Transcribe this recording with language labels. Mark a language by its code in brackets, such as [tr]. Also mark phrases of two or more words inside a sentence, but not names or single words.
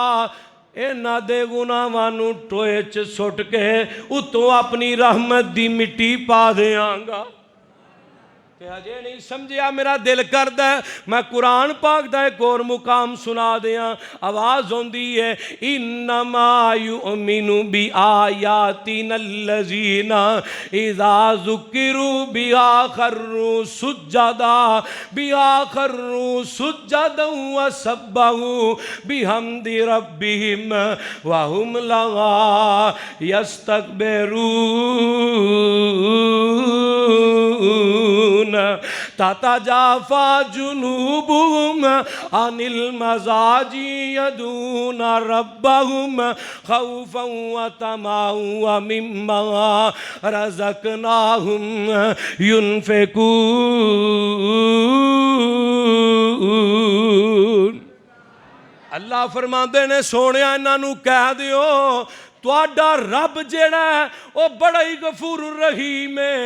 [pa] ਇਨ੍ਹਾਂ ਦੇ ਗੁਨਾਹਾਂ ਨੂੰ ਟੋਏ 'ਚ ਸੁੱਟ ਕੇ ਉੱਤੋਂ ਆਪਣੀ ਰਹਿਮਤ ਦੀ ਮਿੱਟੀ ਪਾ ਦੇਂਗਾ। ਤੇ ਹਜੇ ਨਹੀਂ ਸਮਝਿਆ ਮੇਰਾ ਦਿਲ ਕਰਦਾ ਹੈ ਮੈਂ ਕੁਰਾਨ ਪਾਕ ਦਾ ਇੱਕ ਹੋਰ ਮੁਕਾਮ ਸੁਣਾ ਦਿਆਂ। ਆਵਾਜ਼ ਹੁੰਦੀ ਹੈ [ar] إنما يؤمن بآياتنا الذين إذا ذكروا بها خروا سجدا وسبحوا بحمد ربهم وهم لها يستكبرون تتجافى جنوبهم عن المضاجع يدعون ربهم خوفا وطمعا ومما رزقناهم ينفقون. [pa] ਅੱਲਾਹ ਫ਼ਰਮਾਤੇ ਨੇ ਸੋਨੇ ਇਨ੍ਹੋਂ ਕਹਿ ਦਿਓ ਤੁਹਾਡਾ ਰੱਬ ਜਿਹੜਾ ਹੈ ਵਹ ਬੜਾ ਹੀ ਗ਼ਫ਼ੂਰ ਰਹੀਮ ਹੈ।